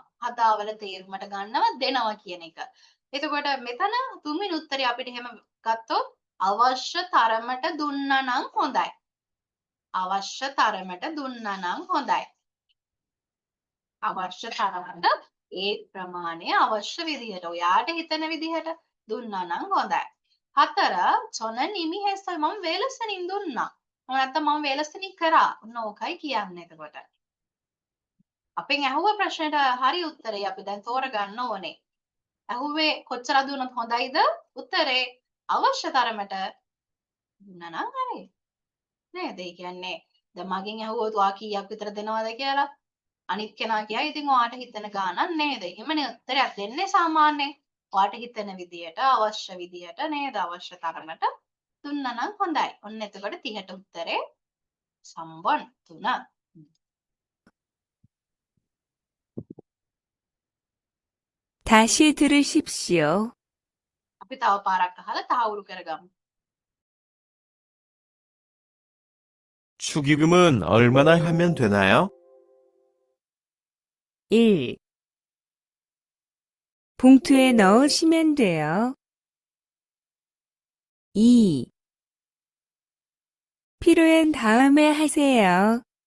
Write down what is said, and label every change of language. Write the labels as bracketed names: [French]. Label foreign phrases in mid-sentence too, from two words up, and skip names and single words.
[Sinhala] හදාවල තේරුමට ගන්නවා දෙනවා කියන එක. එතකොට මෙතන තුන්වෙනි උත්තරේ අපිට එහෙම ගත්තොත් අවශ්‍ය තරමට දුන්නා නම් හොඳයි. අවශ්‍ය තරමට දුන්නා නම් හොඳයි. අවශ්‍ය තරමට ඒ ප්‍රමාණය අවශ්‍ය විදිහට ඔයාට හිතන විදිහට දුන්නා නම් හොඳයි. [Korean] 4 저는 이미 했어요. [Sinhala] මම වේලසනින් දුන්නා. නැත්නම් මම වේලසනින් කරා. ඔන්න ඕකයි කියන්නේ එතකොට. අපෙන් අහුව ප්‍රශ්නෙට හරි උත්තරේ අපි දැන් තෝරගන්න ඕනේ. අහුවේ කොච්චර දුන්නොත් හොඳයිද? උත්තරේ අවශ්‍ය තරමට දුන්නා නම් හරි. නේද? ඒ කියන්නේ දැන් මගෙන් අහුවොත් ඔයා කීයක් විතර දෙනවද කියලා අනිත් කෙනා කියයි ඉතින් ඔයාට හිතන ගාණක් නේද? එහෙමනේ උත්තරයක් දෙන්නේ සාමාන්‍යයෙන්. ඔයාට හිතන විදියට අවශ්‍ය විදියට නේද? අවශ්‍ය තරමට දුන්නා නම් හොඳයි. ඔන්න එතකොට 30ට උත්තරේ සම්බොන් 3. [Korean] 다시 들으십시오. [Sinhala] අපි තව පාරක් අහලා තහවුරු කරගමු. [Korean] 축의금은 얼마나 하면 되나요? 1. 봉투에 넣으시면 돼요. 2. 필요한 다음에 하세요.